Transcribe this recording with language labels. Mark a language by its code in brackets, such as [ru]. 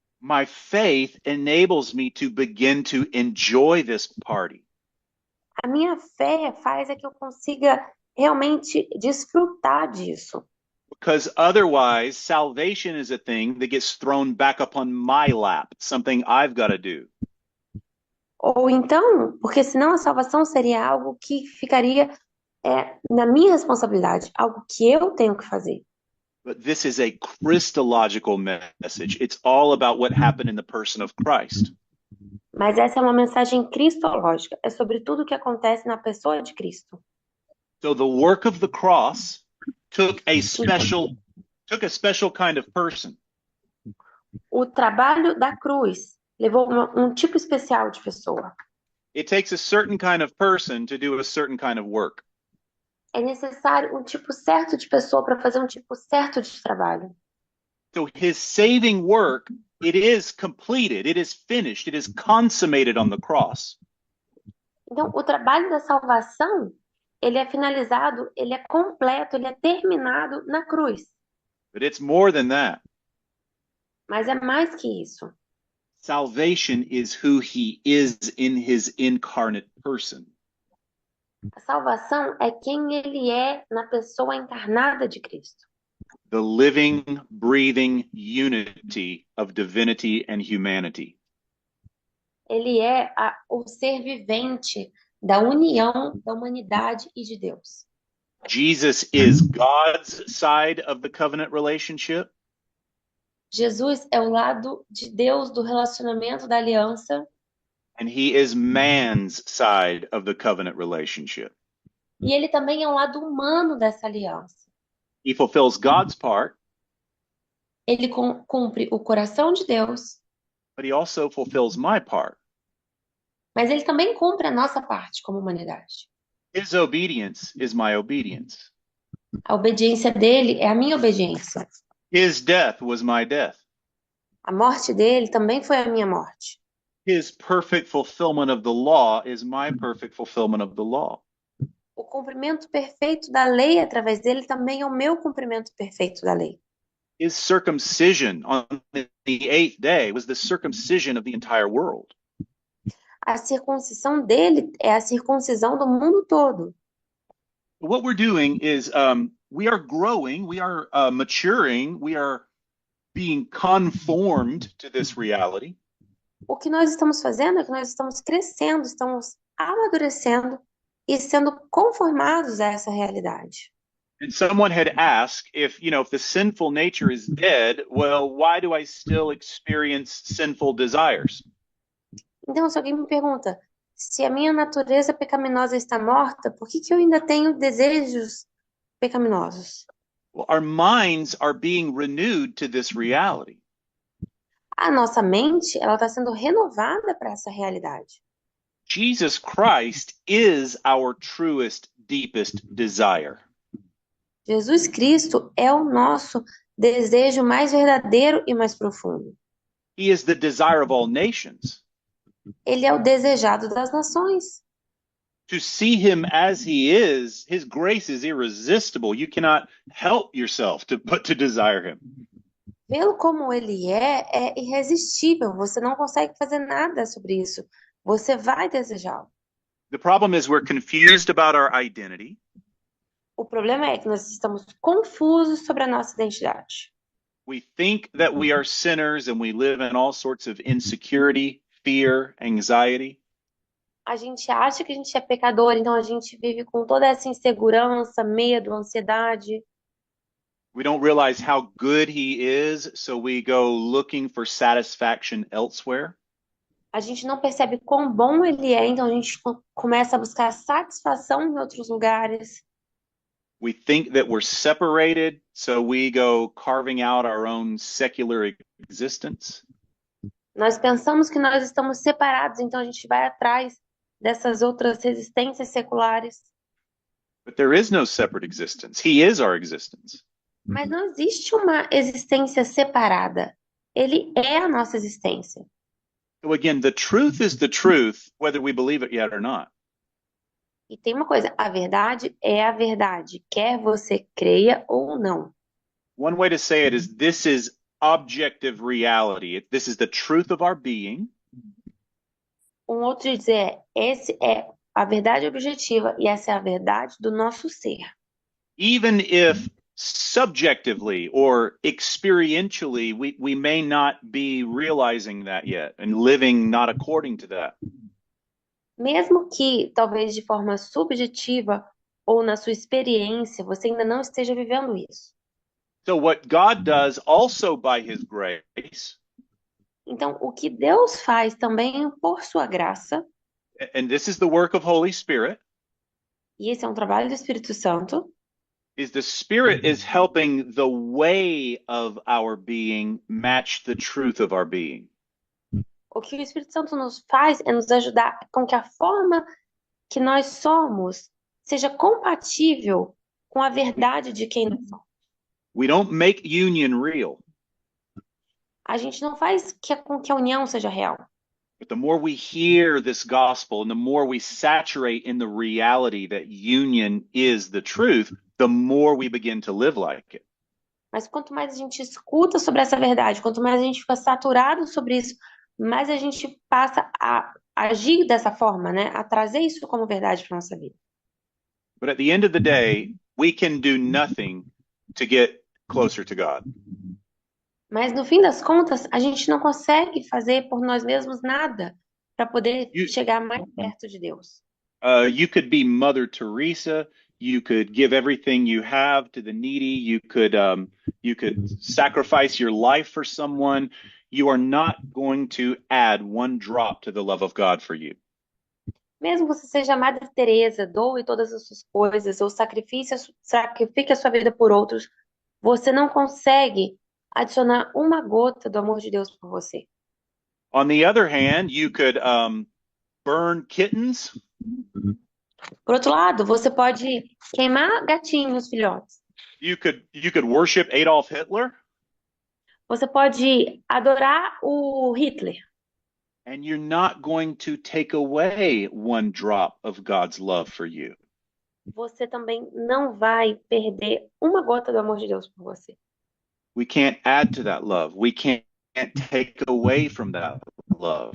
[en] My faith enables me to begin to enjoy this party. [pt] A minha fé faz que eu consiga realmente desfrutar disso. [en] Because otherwise, salvation is a thing that gets thrown back upon my lap, something I've got to do. [pt] Ou então, porque senão a salvação seria algo que ficaria na minha responsabilidade, algo que eu tenho que fazer. [en] But this is a Christological message. It's all about what happened in the person of Christ. [pt] Mas essa é uma mensagem cristológica, é sobre tudo o que acontece na pessoa de Cristo. [en] So the work of the cross took a special kind of person. [pt] O trabalho da cruz levou um tipo especial de pessoa. [en] It takes a certain kind of person to do a certain kind of work. [pt] É necessário um tipo certo de pessoa para fazer um tipo certo de trabalho. [en] So his saving work, it is completed, it is finished, it is consummated on the cross. [pt] Então, o trabalho da salvação, ele é finalizado, ele é completo, ele é terminado na cruz. [en] But it's more than that. [pt] Mas é mais que isso. [en] Salvation is who he is in his incarnate person. [pt] A salvação é quem ele é na pessoa encarnada de Cristo. [en] The living, breathing unity of divinity and humanity. [pt] Ele é o ser vivente da união da humanidade e de Deus. [en] Jesus is God's side of the covenant relationship. [pt] Jesus é o lado de Deus do relacionamento da aliança. [en] And he is man's side of the covenant relationship. [pt] E ele também é o lado humano dessa aliança. [en] He fulfills God's part. [pt] Ele cumpre o coração de Deus. [en] But he also fulfills my part. [pt] Mas ele também cumpre a nossa parte como humanidade. [en] His obedience is my obedience. [pt] A obediência dele é a minha obediência. [en] His death was my death. [pt] A morte dele também foi a minha morte. [en] His perfect fulfillment of the law is my perfect fulfillment of the law. [pt] O cumprimento perfeito da lei através dele também é o meu cumprimento perfeito da lei. [en] His circumcision on the eighth day was the circumcision of the entire world. [pt] A circuncisão dele é a circuncisão do mundo todo. [en] What we're doing is we are growing, we are maturing, we are being conformed to this reality. [pt] O que nós estamos fazendo é que nós estamos crescendo, estamos amadurecendo e sendo conformados a essa realidade. [en] And someone had asked if the sinful nature is dead, well, why do I still experience sinful desires? [pt] Então, se alguém me pergunta, se a minha natureza pecaminosa está morta, por que eu ainda tenho desejos pecaminosos? [en] Well, our minds are being renewed to this reality. [pt] A nossa mente, ela está sendo renovada para essa realidade. [en] Jesus Christ is our truest, deepest desire. [pt] Jesus Cristo é o nosso desejo mais verdadeiro e mais profundo. [en] He is the desire of all nations. [pt] Ele é o desejado das nações. [en] To see him as he is, his grace is irresistible. You cannot help yourself but to desire him. [pt] Vê-lo como ele é irresistível. Você não consegue fazer nada sobre isso. Você vai desejá-lo. [en] The problem is we're confused about our identity. [pt] O problema é que nós estamos confusos sobre a nossa identidade. [en] We think that we are sinners and we live in all sorts of insecurity, fear, anxiety. [pt] A gente acha que a gente é pecador, então a gente vive com toda essa insegurança, medo, ansiedade. [en] We don't realize how good he is, so we go looking for satisfaction elsewhere. [pt] A gente não percebe quão bom ele é, então a gente começa a buscar satisfação em outros lugares. [en] We think that we're separated, so we go carving out our own secular existence. [pt] Nós pensamos que nós estamos separados, então a gente vai atrás dessas outras resistências seculares. [en] But there is no separate existence. He is our existence. [pt] Mas não existe uma existência separada. Ele é a nossa existência. [en] So again, the truth is the truth, whether we believe it yet or not. [pt] E tem uma coisa, a verdade é a verdade, quer você creia ou não. [en] One way to say it is this is objective reality. This is the truth of our being. [pt] Um outro dizer esse é a verdade objetiva e essa é a verdade do nosso ser. [en] Even if subjectively or experientially we may not be realizing that yet and living not according to that. [pt] Mesmo que talvez de forma subjetiva ou na sua experiência você ainda não esteja vivendo isso. [en] So what God does also by his grace. [pt] Então, o que Deus faz também por sua graça, [en] and this is the work of Holy Spirit, [pt] e esse é um trabalho do Espírito Santo, [en] is the Spirit is helping the way of our being match the truth of our being. [pt] o que o Espírito Santo nos faz é nos ajudar com que a forma que nós somos seja compatível com a verdade de quem nós somos. [en] We don't make union real. [pt] A gente não faz com que a união seja real. [en] But the more we hear this gospel and the more we saturate in the reality that union is the truth, the more we begin to live like it. [pt] Mas quanto mais a gente escuta sobre essa verdade, quanto mais a gente fica saturado sobre isso, mais a gente passa a agir dessa forma, né? A trazer isso como verdade para nossa vida. [en] But at the end of the day, we can do nothing to get closer to God. [pt] Mas no fim das contas, a gente não consegue fazer por nós mesmos nada para poder chegar mais perto de Deus. [en] You could be Mother Teresa. You could give everything you have to the needy. You could sacrifice your life for someone. You are not going to add one drop to the love of God for you. [pt] Mesmo você seja Madre Teresa, doe todas as suas coisas ou sacrifique a sua vida por outros, você não consegue adicionar uma gota do amor de Deus por você. [en] On the other hand, you could burn kittens. [pt] Por outro lado, você pode queimar gatinhos, filhotes. [en] You could worship Adolf Hitler. [pt] Você pode adorar o Hitler. [en] And you're not going to take away one drop of God's love for you. [pt] Você também não vai perder uma gota do amor de Deus por você. [en] We can't add to that love. We can't take away from that love.